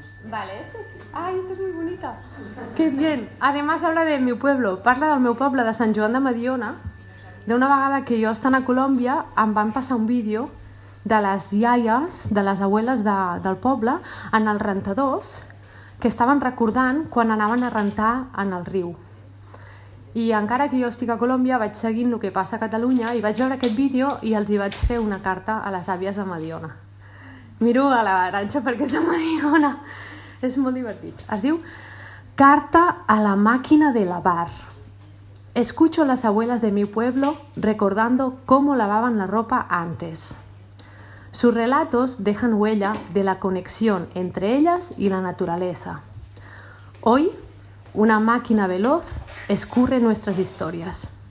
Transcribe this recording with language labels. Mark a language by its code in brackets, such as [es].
[es] Vale, este sí. Ay, esto es muy bonita. Qué bien. Además habla de mi pueblo. [ca] Parla del meu poble, de Sant Joan de Mediona. D'una vegada que jo estant a Colòmbia em van passar un vídeo de les iaies, de les abueles del poble, en els rentadors, que estaven recordant quan anaven a rentar en el riu. I encara que jo estic a Colòmbia, vaig seguint el que passa a Catalunya i vaig veure aquest vídeo i els hi vaig fer una carta a les àvies de Mediona. Miro a la Arantxa perquè és de Mediona. És molt divertit. Es diu Carta a la màquina de lavar. [es] Escucho las abuelas de mi pueblo recordando cómo lavaban la ropa antes. Sus relatos dejan huella de la conexión entre ellas y la naturaleza. Hoy, una máquina veloz escurre nuestras historias.